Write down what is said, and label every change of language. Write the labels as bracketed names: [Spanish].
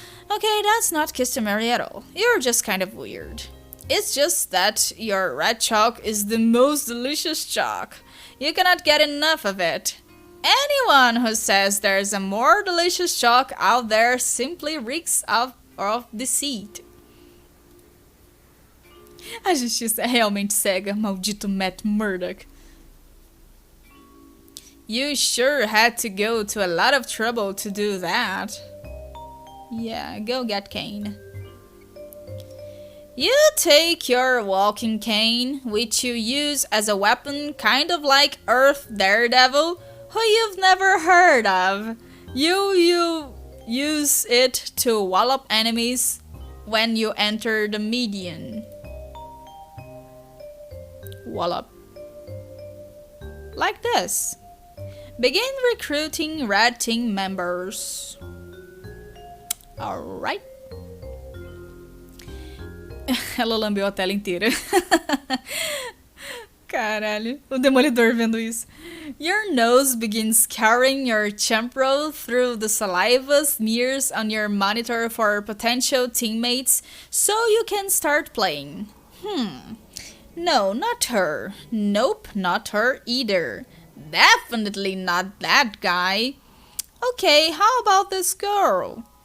[English] Okay, that's not customary at all. You're just kind of weird. It's just that your red chalk is the most delicious chalk. You cannot get enough of it. Anyone who says there's a more delicious chalk out there simply reeks of deceit. [Portuguese] A justiça é realmente cega, maldito Matt Murdock. [English] You sure had to go to a lot of trouble to do that. Yeah, go get Kane. You take your walking cane, which you use as a weapon kind of like Earth Daredevil, who you've never heard of. You use it to wallop enemies when you enter the median. Wallop. Like this. Begin recruiting Red Team members. Alright. [Portuguese] Ela lambeu a tela inteira. Caralho, o Demolidor vendo isso. [English] Your nose begins scouring your temporal through the saliva smears on your monitor for potential teammates so you can start playing. No, not her. Nope, not her either. Definitely not that guy. Okay, how about this girl?